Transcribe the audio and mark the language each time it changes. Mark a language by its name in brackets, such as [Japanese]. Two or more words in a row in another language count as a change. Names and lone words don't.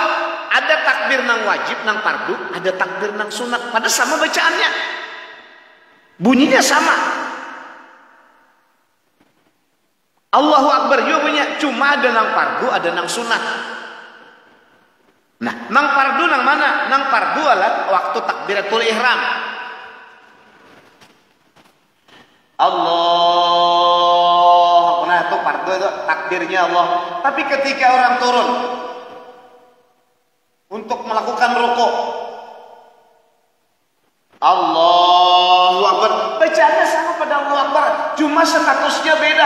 [Banjar] Ada takbir nang wajib, nang fardu, ada takbir nang sunat. Pada sama bacaannya. Bunyinya sama. [Arabic] الله أكبر [Banjar] juga punya. Cuma ada nang fardu, ada nang sunat. Nah, nang fardu nang mana? Nang fardu adalah waktu [Arabic] تكبيرة الإحرام. [Banjar] Allah. Nah, itu fardu itu takbirnya Allah. Tapi ketika orang turun untuk melakukan rukuk, [Arabic] الله أكبر, [Banjar] bacaannya sama pada [Arabic] الله أكبر, [Banjar] cuma statusnya beda.